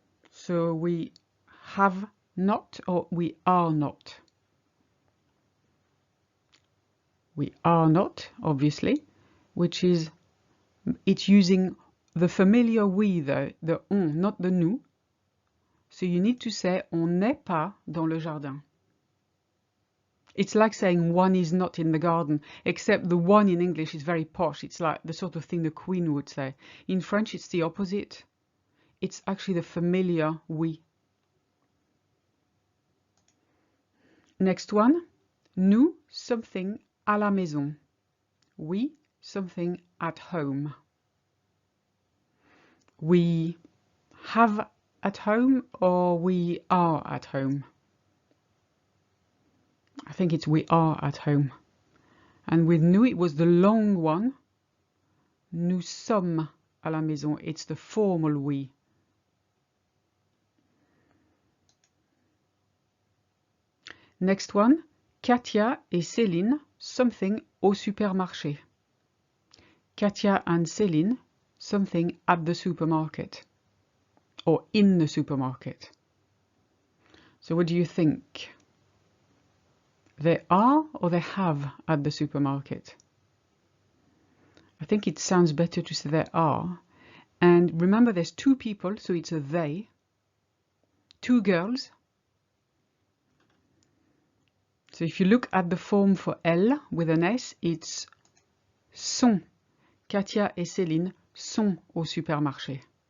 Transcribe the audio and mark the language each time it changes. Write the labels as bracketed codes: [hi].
[en] So we have not or we are not. We are not, obviously, which is, it's using the familiar we though, the on, not the nous. So you need to say [fr] on n'est pas dans le jardin. [en] It's like saying one is not in the garden, except the one in English is very posh. It's like the sort of thing the Queen would say. In French, it's the opposite. It's actually the familiar we. Next one. [fr] Nous, something à la maison. [en] We, something at home. We have at home or we are at home. I think it's we are at home. And with nous, it was the long one. [fr] Nous sommes à la maison. [en] It's the formal we. Next one. [fr] Katia et Céline, something au supermarché. [en] Katia and Céline, something at the supermarket. Or in the supermarket. So what do you think? They are or they have at the supermarket? I think it sounds better to say they are. And remember, there's two people, so it's a they. Two girls. So if you look at the form for elles with an S, it's sont. [fr] Katia et Céline sont au supermarché.